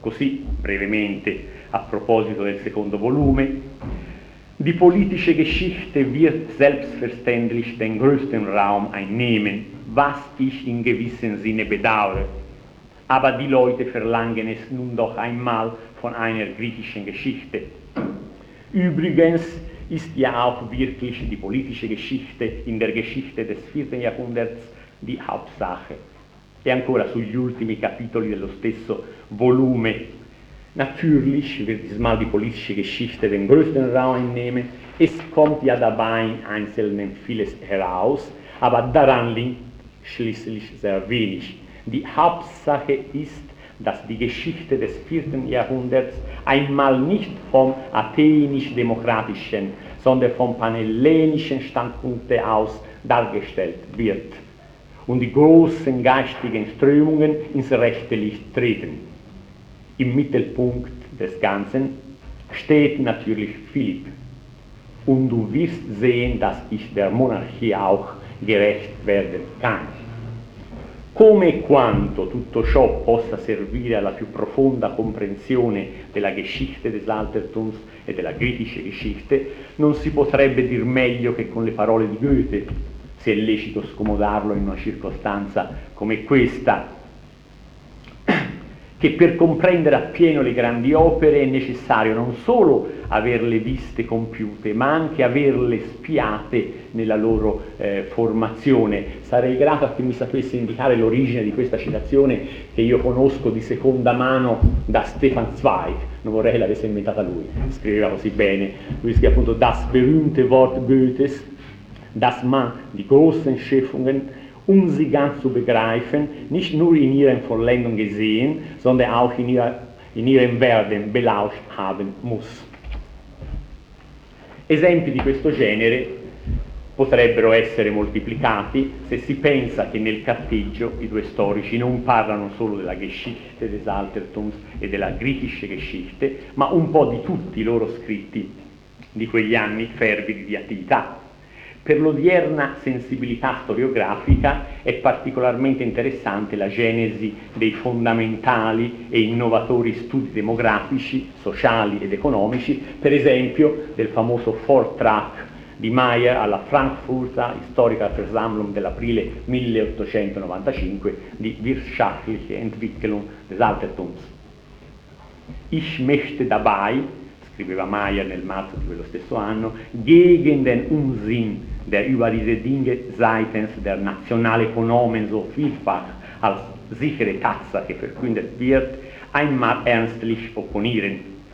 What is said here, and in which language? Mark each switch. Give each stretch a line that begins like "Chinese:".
Italian: Così, brevemente, a proposito del secondo volume,
German: die politische Geschichte wird selbstverständlich den größten Raum einnehmen, was ich in gewissem Sinne bedauere. Aber die Leute verlangen es nun doch einmal von einer griechischen Geschichte. Übrigens ist ja auch wirklich die politische Geschichte in der Geschichte des 4. Jahrhunderts die Hauptsache.
Italian: E ancora sugli ultimi capitoli dello stesso volume.
German: Natürlich wird es mal die politische Geschichte den größten Raum einnehmen. Es kommt ja dabei in Einzelnen vieles heraus, aber daran liegt schließlich sehr wenig. Die Hauptsache ist, dass die Geschichte des 4. Jahrhunderts einmal nicht vom athenisch-demokratischen, sondern vom panhellenischen Standpunkt aus dargestellt wird und die großen geistigen Strömungen ins rechte Licht treten. Im Mittelpunkt des Ganzen steht natürlich Philipp. Und du wirst sehen, dass ich der Monarchie auch gerecht werden kann.
Italian: Come e quanto tutto ciò possa servire alla più profonda comprensione della Geschichte des Altertums e della griechische Geschichte, non si potrebbe dir meglio che con le parole di Goethe, se è lecito scomodarlo in una circostanza come questa, che per comprendere appieno le grandi opere è necessario non solo averle viste compiute, ma anche averle spiate nella loro formazione. Sarei grato a che mi sapesse indicare l'origine di questa citazione che io conosco di seconda mano da Stefan Zweig. Non vorrei che l'avesse inventata lui, scriveva così bene. Lui scrive appunto
German: das berühmte Wort Goethes, das man die großen Schöpfungen, um sie ganz zu begreifen, nicht nur in ihren Vollendung gesehen, sondern auch in ihrem Werden belauscht haben muss.
Italian: Esempi di questo genere potrebbero essere moltiplicati se si pensa che nel carteggio i due storici non parlano solo della Geschichte des Altertums e della griechische Geschichte, ma un po' di tutti i loro scritti di quegli anni fervidi di attività. Per l'odierna sensibilità storiografica è particolarmente interessante la genesi dei fondamentali e innovatori studi demografici, sociali ed economici, per esempio del famoso Vortrag di Mayer alla Frankfurter Historical Versammlung dell'aprile 1895 di Wirtschaftliche Entwicklung des Altertums.
German: Ich möchte dabei,
Italian: scriveva Mayer nel marzo di quello stesso anno,
German: gegen den Unsinn der über diese Dinge seitens der Nationalökonomen so vielfach als sichere Tatsa verkündet wird, einmal ernstlich opponieren.